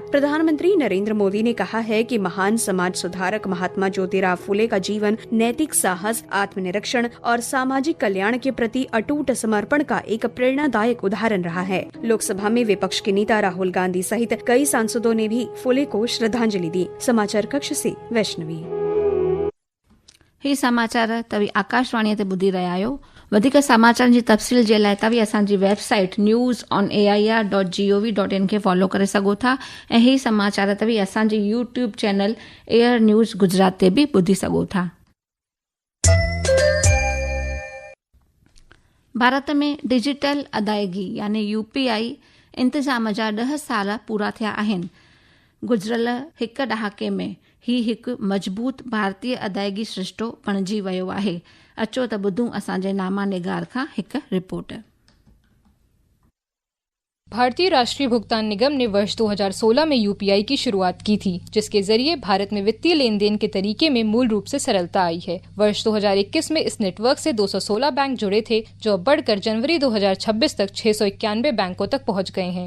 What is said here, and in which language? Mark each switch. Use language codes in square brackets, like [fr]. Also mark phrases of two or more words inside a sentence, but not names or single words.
[hi] प्रधानमंत्री नरेंद्र मोदी ने कहा है कि महान समाज सुधारक महात्मा ज्योतिराव फुले का जीवन नैतिक साहस, आत्मनिरीक्षण और सामाजिक कल्याण के प्रति अटूट समर्पण का एक प्रेरणादायक उदाहरण रहा है। लोकसभा में विपक्ष के नेता राहुल गांधी सहित कई सांसदों ने भी फुले को श्रद्धांजलि दी। समाचार कक्ष से वैष्णवी। [sd] ही समाचार तव्हां आकाशवाणीअ ते ॿुधी रहिया आहियो। वधीक समाचारनि जी तफ़सील जे लाइ तव्हां असांजी वेबसाइट news.on.air.gov.in खे फॉलो करे सघो था ऐं ही समाचार तव्हां असांजे YouTube चैनल एयर न्यूज़ गुजरात ते बि ॿुधी सघो था। भारत में डिजिटल अदायगी यानी UPI इंतज़ाम जा 10 साल पूरा थिया आहिनि। गुज़िरियल हिकु ॾहाके में ही हिकु मज़बूत भारतीय अदायगी सिरिश्तो बणिजी वियो आहे। अचो त ॿुधूं असांजे नामा निगार खां हिकु रिपोर्ट। [hi] भारतीय राष्ट्रीय भुगतान निगम ने वर्ष 2016 में UPI की शुरुआत की थी, जिसके जरिए भारत में वित्तीय लेन देन के तरीके में मूल रूप से सरलता आई है। वर्ष 2021 में इस नेटवर्क से 216 बैंक जुड़े थे, जो अब बढ़कर जनवरी 2026 तक 691 बैंकों तक पहुंच गए हैं।